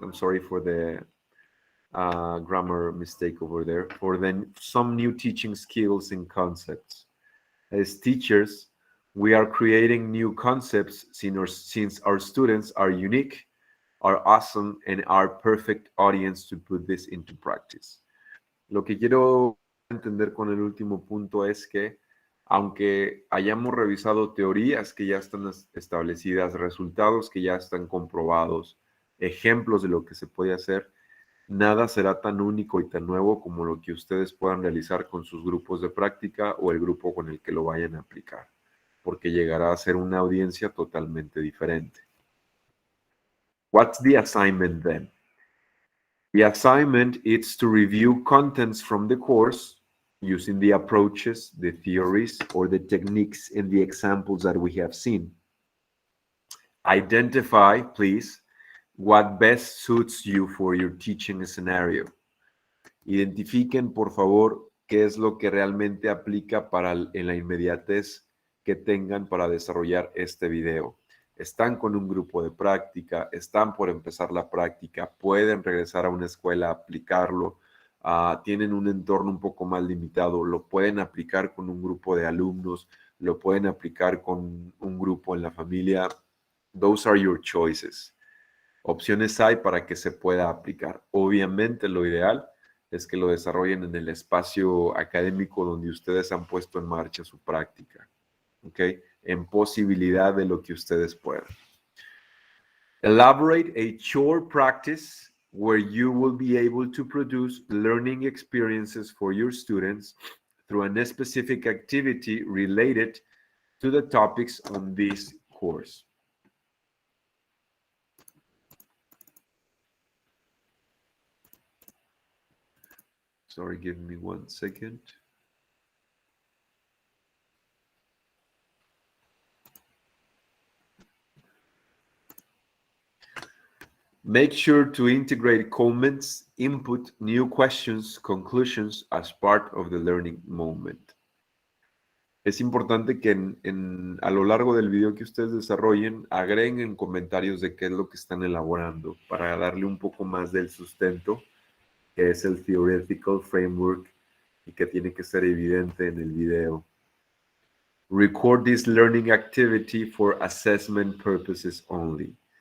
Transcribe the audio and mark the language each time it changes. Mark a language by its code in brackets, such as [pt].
[en] I'm sorry for the grammar mistake over there. For then some new teaching skills and concepts. As teachers, we are creating new concepts since our students are unique, are awesome, and are perfect audience to put this into practice. [es] Lo que quiero entender con el último punto es que, aunque hayamos revisado teorías que ya están establecidas, resultados que ya están comprobados, ejemplos de lo que se puede hacer, nada será tan único y tan nuevo como lo que ustedes puedan realizar con sus grupos de práctica o el grupo con el que lo vayan a aplicar, porque llegará a ser una audiencia totalmente diferente. [en] What's the assignment then? The assignment is to review contents from the course using the approaches, the theories, or the techniques and the examples that we have seen. Identify, please, what best suits you for your teaching scenario. [es] Identifiquen, por favor, qué es lo que realmente aplica en la inmediatez que tengan para desarrollar este video. Están con un grupo de práctica, están por empezar la práctica, pueden regresar a una escuela a aplicarlo, tienen un entorno un poco más limitado, lo pueden aplicar con un grupo de alumnos, lo pueden aplicar con un grupo en la familia. [en] Those are your choices. [es] Opciones hay para que se pueda aplicar. Obviamente lo ideal es que lo desarrollen en el espacio académico donde ustedes han puesto en marcha su práctica, ¿ok? En posibilidad de lo que ustedes puedan. [en] Elaborate a short practice where you will be able to produce learning experiences for your students through a specific activity related to the topics on this course. Sorry, give me 1 second. Make sure to integrate comments, input, new questions, conclusions as part of the learning moment. [es] Es importante que a lo largo del video que ustedes desarrollen, agreguen comentarios de qué es lo que están elaborando para darle un poco más del sustento, que es el theoretical framework y que tiene que ser evidente en el video. [en] Record this learning activity for assessment purposes only.